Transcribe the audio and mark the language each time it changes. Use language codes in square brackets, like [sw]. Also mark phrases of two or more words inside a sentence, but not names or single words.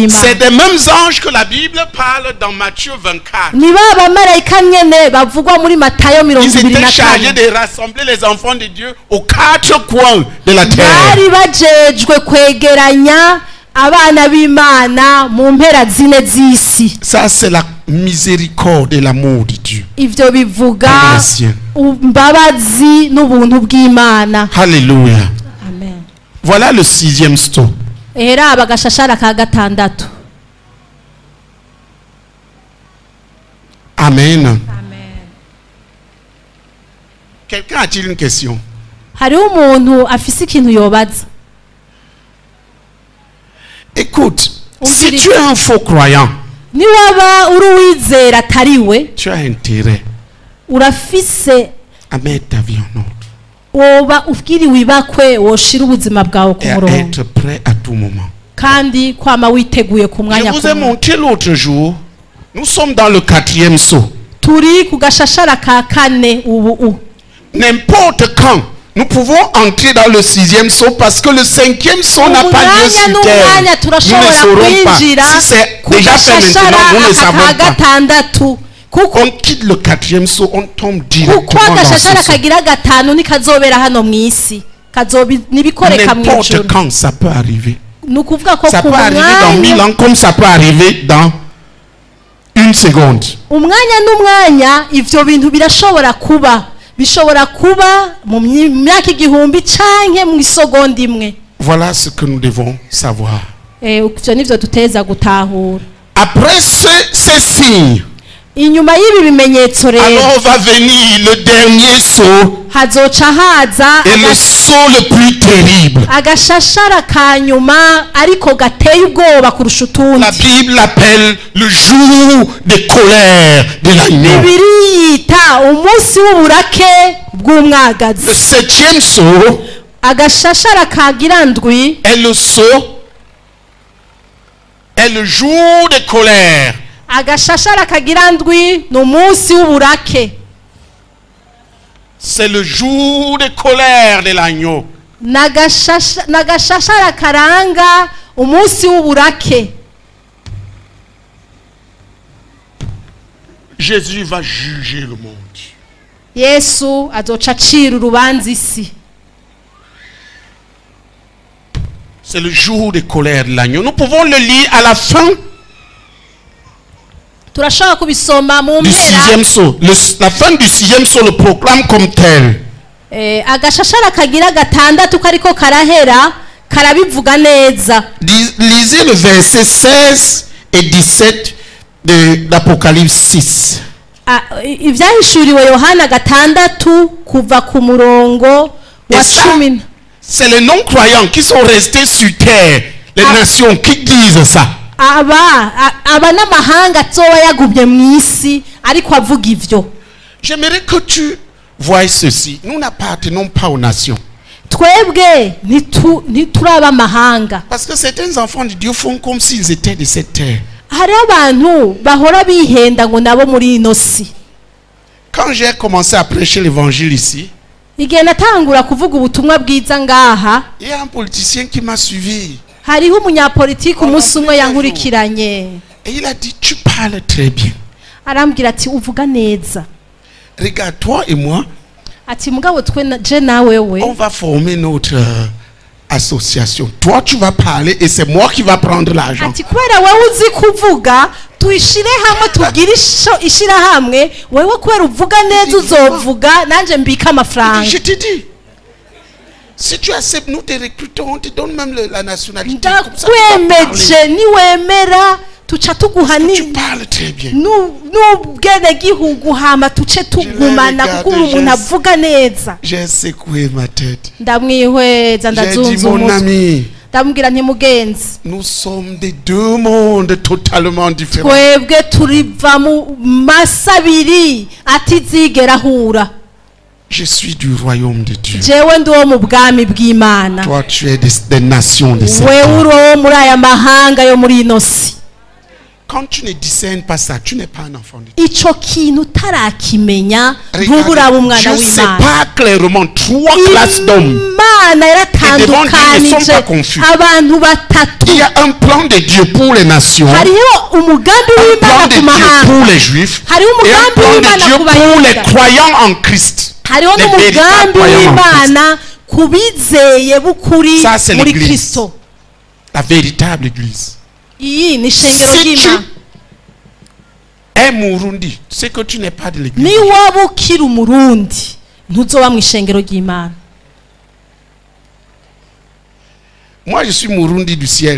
[rn] b'Imana. [fr] des mêmes anges que la Bible parle dans Matthieu 24. [rn] Ni ba bamarayika nyene bavugwa muri Matayo [fr] Ils étaient 24. chargés de rassembler les enfants de Dieu aux 4 coins de la terre. [rn] Bari bajejwe kwegeranya abana b'Imana mu mpera zine z'isi. [fr] Ça, c'est la miséricorde et l'amour de Dieu. [rn] Ivyo bivuga Amen. imbabazi n'ubuntu bw'Imana. [fr] Alléluia. Amen. Voilà le 6e stop. [rn] Era bagashashara ka gatandatu. Amen. Amen. [fr] Quelqu'un a-t-il une question? [rn] Hariho umuntu afise ikintu yobaza. [fr] Écoute, On si dirait- tu es un faux croyant, [rn] Ni waba uri uwizera atariwe [fr] tu as intérêt [rn] urafise [fr] à mettre ta vie en ordre [rn] woba ubwiriwe ibakwe woshira ubuzima bwawe ku [fr] et à [rn] murongo [fr] être prêt à tout moment. [rn] kandi kwama witeguye ku [fr] Je [rn] mwanya [fr] vous ai [rn] kumwe. [fr] montré l'autre jour, nous sommes dans le 4e saut. [rn] Turi ku gashashara ka kane ubu. [fr] N'importe quand, nous pouvons entrer dans le 6e saut parce que le 5e saut n'a pas lieu sur [rn] Umwanya [fr] terre. [rn] n'umwanya [fr] Nous ne [rn] turashobora [fr] saurons pas. [rn] kwinjira [fr] Si c'est [rn] ku [fr] déjà fait [rn] gashashara [fr] maintenant, nous ne [rn] aka ka [fr] savons pas. [rn] gatandatu kuko [fr] On quitte le 4e saut, on tombe directement [rn] kuko [fr] dans [rn] agashashara [fr] ce saut. [rn] kagira gatanu nikazobera hano mw'isi nibikoreka [fr] N'importe [rn] mw'ijuru. [fr] quand, ça peut arriver. [rn] Ni ukuvuga ko [fr] Ça [rn] ku [fr] peut arriver dans 1000 [rn] mwanya [fr] ans comme ça peut arriver dans une seconde. [rn] umwanya n'umwanya ivyo bintu birashobora kuba bishobora kuba mu myaka igihumbi canke mu isogonda imwe. [fr] Voilà ce que nous devons savoir. [rn] Ivyo nivyo duteza gutahura. [fr] Après ces signes, [rn] Inyuma y'ibi bimenyetso rero [fr] alors va venir le dernier saut [rn] hazoca haza [fr] et le saut le plus terrible. [rn] agashashara ka nyuma ariko gateye ubwoba kurusha utundi. [fr] La Bible l'appelle le jour de colère de l'agneau. [rn] Bibiri yita umunsi w'uburake bw'umwagazi. [fr] Le 7e saut [rn] Agashashara kagira ndwi [fr] est le saut, est le jour de colère. [rn] agashashara kagira ndwi ni umunsi w'uburake. [fr] C'est le jour de colère de l'agneau. [rn] Nagashashara karanga umunsi w'uburake. [fr] Jésus va juger le monde. [rn] Yesu azoca acira urubanza isi. [fr] C'est le jour de colère de l'agneau. Nous pouvons le lire à la fin [rn] Turashobora kubisoma mu [fr] du [rn] mpera. [fr] 6e saut. La fin du 6e saut le proclame comme tel. [rn] Agashashara kagira gatandatu kariko karahera karabivuga neza. [fr] Lisez le verset 16 et 17 de l'Apocalypse 6. [rn] Ivyahishuriwe Yohana gatandatu kuva ku murongo wa [fr] ça, 10. C'est les non-croyants qui sont restés sur terre, les nations qui disent ça. [rn] Aba n'amahanga azoba yagumye mw'isi ariko avuga ivyo. [fr] J'aimerais que tu voies ceci. Nous n'appartenons pas aux nations. [rn] Twebwe ntituri ab'amahanga. [fr] Parce que certains enfants de Dieu font comme s'ils étaient de cette terre. [rn] hari abantu bahora bihenda ngo nabo muri ino si. [fr] Quand j'ai commencé à prêcher l'évangile ici, [rn] igihe natangura kuvuga ubutumwa bwiza ngaha, [fr] il y a un politicien qui m'a suivi. [rn] hariho umunyapolitiki umunsi umwe yankurikiranye. [fr] Et il a dit, tu parles très bien. [rn] arambwira ati uvuga neza. [fr] Regarde, toi et moi, [rn] ati mugabo twe je nawe we [fr] on va former notre association. Toi, tu vas parler et c'est moi qui va prendre l'argent. [rn] ati kubera wewe uzi kuvuga tuyishire hamwe tugire ishira hamwe, wewe kubera uvuga neza uzovuga nanje mbika amafaranga. [fr] Je te dis, si tu acceptes, nous te recrutons, on te donne même la nationalité. [rn] ndakwemeje niwemera tuca tuguhani. [fr] Tu parles très bien. [rn] n'ubwene gihugu hama tuce tugumana kuko umuntu avuga neza. [fr] J'ai secoué ma tête. [rn] ndamwihweza ndazunza umutwe. ndamubwira nti mugenzi, [fr] nous sommes des deux mondes totalement différents. [rn] twebwe turiva mu masabiri atizigera hura. [fr] Je suis du royaume de Dieu. [rn] jewe ndi wo mu bwami bw'Imana. [fr] Toi tu es des nations de Satan. [rn] wewe uri wo muri aya mahanga yo muri ino si. [fr] Quand tu ne discernes pas ça, tu n'es pas un enfant de Dieu. [rn] ico kintu tarakimenya ntubura umwana [fr] Je [rn] w'Imana. [fr] sépare clairement trois classes d'hommes. [rn] Imana yaratandukanije abantu batatu. [fr] Il y a un plan de Dieu pour les nations, [rn] hariho umugambi [fr] un [rn] w'Imana [fr] plan de [rn] ku [fr] Dieu [rn] mahanga, [fr] pour les juifs [rn] hariho [fr] et un [rn] umugambi [fr] plan de [rn] w'Imana [fr] Dieu [rn] ku [fr] pour les [rn] bayuda, [fr] croyants en Christ. [rn] hariho [fr] Les véritables [rn] n'umugambi [fr] croyants en [rn] w'Imana ku bizeye bukuri [fr] Ça, c'est [rn] muri [fr] l'église. [rn] Kristo. [fr] La véritable église. [rn] iyi ni ishengero [fr] Si tu [rn] ry'Imana. [fr] es Murundi, c'est que tu n'es pas de l'église. [rn] ni waba ukiri umurundi ntuzoba mu ishengero ry'Imana. [fr] Moi je suis Murundi du ciel.